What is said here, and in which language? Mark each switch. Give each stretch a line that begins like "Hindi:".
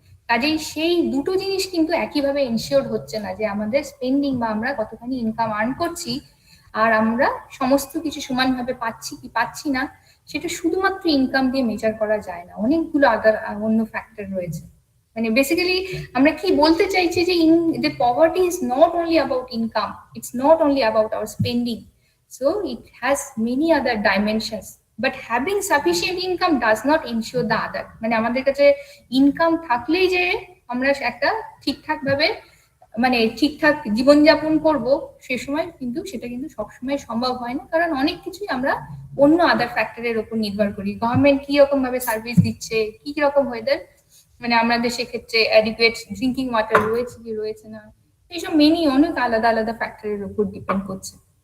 Bangla: কাজেই সেই দুটো জিনিস কিন্তু একইভাবে এনশিওর হচ্ছে না যে আমাদের স্পেন্ডিং বা আমরা কতখানি ইনকাম আর্ন করছি আর আমরা সমস্ত কিছু সমানভাবে পাচ্ছি কি পাচ্ছি না, সেটা শুধুমাত্র ইনকাম দিয়ে মেজার করা যায় না, অনেকগুলো আদার অন্য ফ্যাক্টর রয়েছে। মানে বেসিক্যালি আমরা কি বলতে চাইছি যে
English: the poverty is not only about income, it's not only about our spending, so it has many other dimensions, but having sufficient income does not ensure the other.
Bangla: মানে আমাদের কাছে ইনকাম থাকলেই যে আমরা একটা ঠিকঠাক ভাবে মানে ঠিকঠাক জীবনযাপন করব সে সময় কিন্তু সেটা কিন্তু সবসময় সম্ভব হয় না, কারণ অনেক কিছুই আমরা অন্য আদার ফ্যাক্টরের উপর নির্ভর করি। গভর্নমেন্ট কি রকম ভাবে সার্ভিস দিচ্ছে, কি রকম ওয়েদার, মানে আমাদের সেক্ষেত্রে অ্যাডিকুয়েট ড্রিঙ্কিং ওয়াটার রয়েছে কি রয়েছে না, এইসব মেনি অনেক আলাদা আলাদা ফ্যাক্টরের উপর ডিপেন্ড করছে।